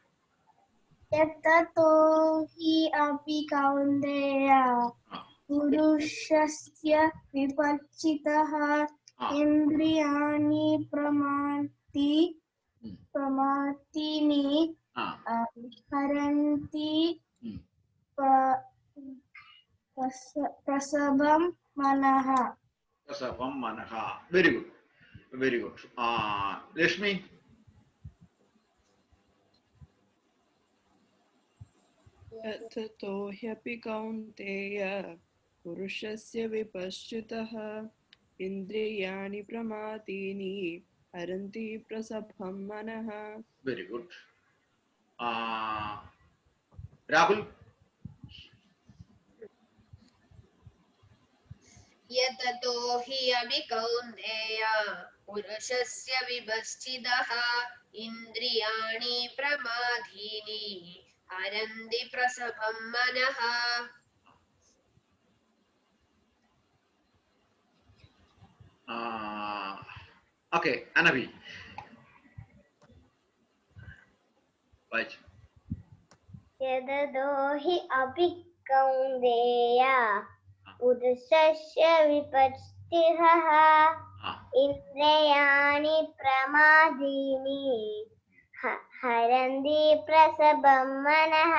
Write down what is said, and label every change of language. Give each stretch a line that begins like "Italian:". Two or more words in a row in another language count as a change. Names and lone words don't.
Sanskrit: യതതോ ഹി അപി കൗന്ദേയ പുരുഷസ്യ വിപശ്ചിതഃ ഇന്ദ്രിയാണി പ്രമാദീനി ഹരന്തി പ്രസവം മനഃ. പ്രസഭം മനഃ.
English: very good, very good.
Malayalam: ലക്ഷ്മി.
Sanskrit: ततो ह्यपि कौन्तेय पुरुषस्य विपश्चितः इन्द्रियाणि प्रमादीनि हरन्ति प्रसभं मनः.
English: very good. രാഹുൽ.
Sanskrit: यततो हि अपि कौन्तेय पुरुषस्य विपश्चितः इन्द्रियाणि प्रमादीनि हरन्ति प्रसभं मनः.
Malayalam: ഓക്കെ, അനവി വായിച്ചു.
Sanskrit: യതതോ ഹി അപി കൗന്ദേയ പുരുഷസ്യ വിപശ്ചിതഃ ഇന്ദ്രിയാണി പ്രമാദീനി ഹരന്തി പ്രസഭം മനഃ.